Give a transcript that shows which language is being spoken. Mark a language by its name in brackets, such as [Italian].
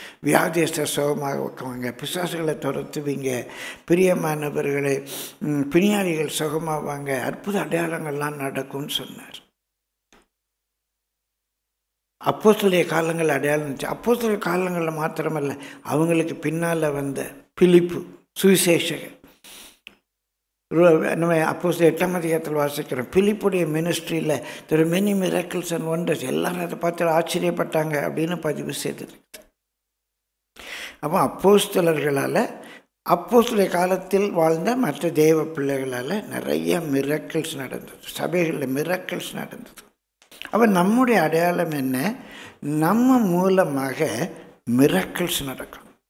[Tamil] வியாதியஸ்தர் சுகமாகுவாங்க, பிசாசுகளை துரத்துவீங்க, பிரியமானவர்களை பிணியாளிகள் சுகமாவாங்க, அற்புத அடையாளங்கள்லாம் நடக்கும்னு சொன்னார். அப்போஸ்தலருடைய காலங்கள் அடையாளம் இருந்துச்சு. அப்போஸ்தலர் காலங்களில் மாத்திரமல்ல, அவங்களுக்கு பின்னால் வந்த பிலிப்பு சுவிசேஷகர், நம்ம அப்போஸ்தலர் 8ஆம் அதிகாரத்தில் வாசிக்கிறோம். பிலிப்புடைய மினிஸ்ட்ரியில் [English] there are many miracles and wonders. [Tamil] எல்லாரும் அதை பார்த்து ஆச்சரியப்பட்டாங்க அப்படின்னு பதிவு செய்திருக்கு. அப்போ அப்போஸ்தலர்களால், அப்போஸ்தலர் காலத்தில் வாழ்ந்த மற்ற தேவ பிள்ளைகளால் நிறைய மிரக்கிள்ஸ் நடந்தது. சபைகளில் மிரக்கிள்ஸ் நடந்தது. அப்போ நம்முடைய அடையாளம் என்ன? நம்ம மூலமாக மிரக்கிள்ஸ் நடக்கும்.